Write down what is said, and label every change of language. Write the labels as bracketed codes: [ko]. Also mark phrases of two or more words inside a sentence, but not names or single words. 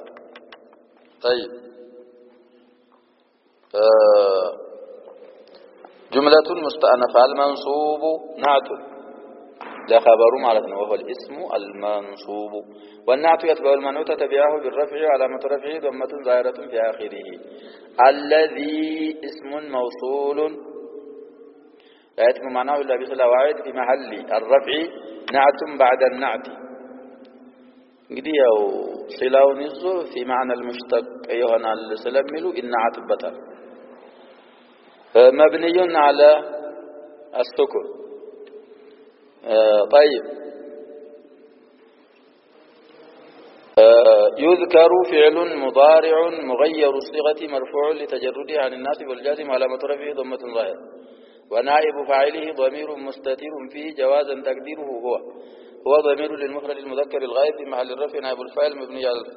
[ar] طيب جملة مستأنفة المنصوب نعت لا خبر معناتنا وهو الاسم المنصوب والنعت يتبع المنعوت تبعه بالرفع علامة رفعه ضمة ظاهرة في آخره. الذي اسم موصول لا يتم معناه إلا بصلة واحد في محل الرفع نعت بعد النعت [am] እንግዲህ ያው ሲላውን ይዞ [ar] في معنى المشتق [am] ይሆናል ስለሚሉ ይናዓትበታል [ar] مبني على السكون. طيب يذكر فعل مضارع مغير الصيغة مرفوع لتجرده عن الناصب والجازم علامة رفعه ضمة ظاهرة ونائب فاعله ضمير مستتر فيه جوازا تقديره هو ضمير للمفرد المذكر الغائب في محل الرفع نائب الفاعل مبني على الفتح.